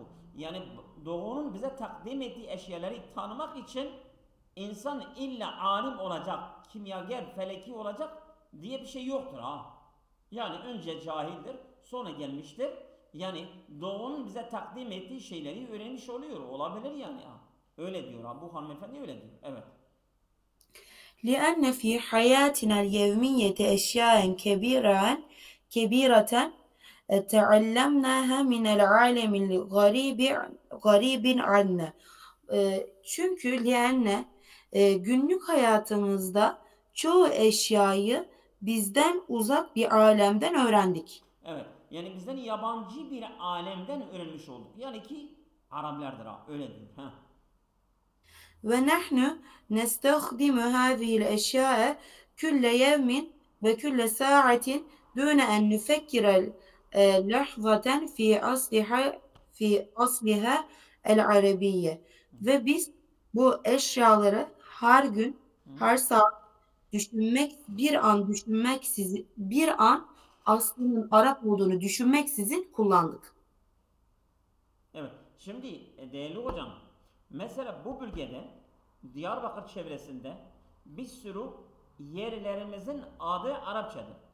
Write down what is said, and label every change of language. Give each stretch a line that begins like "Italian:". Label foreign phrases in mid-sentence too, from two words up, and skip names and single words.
Turkish: Yani doğunun bize takdim ettiği eşyaları tanımak için insan illa alim olacak, kimyager, feleki olacak diye bir şey yoktur ha. Yani önce cahildir, sonra gelmiştir. Yani doğunun bize takdim ettiği şeyleri öğrenmiş oluyor. Olabilir yani ha. Öyle diyor ha. Bu hanımefendi öyle diyor. Evet.
Arabic: لأن في حياتنا اليومية أشياء كبيرة تعلمناها من العالم الغريب عنا.
Turkish: Çünkü günlük hayatımızda çoğu eşyayı bizden uzak bir alemden öğrendik. Evet. Yani bizden yabancı bir alemden öğrenmiş olduk. Yani ki Araplardır ha. Öyle diyor. Ha.
Arabic: ونحن نستخدم هذه الأشياء كل يوم وكل ساعة دون أن نفكر لحظة في أصلها العربية.
Turkish: Ve biz bu eşyaları her gün, her saat bir an aslının Arap olduğunu düşünmeksizin kullandık. Evet. Şimdi değerli hocam, mesela bu bölgede Diyarbakır çevresinde bir sürü yerlerimizin adı Arapçadır.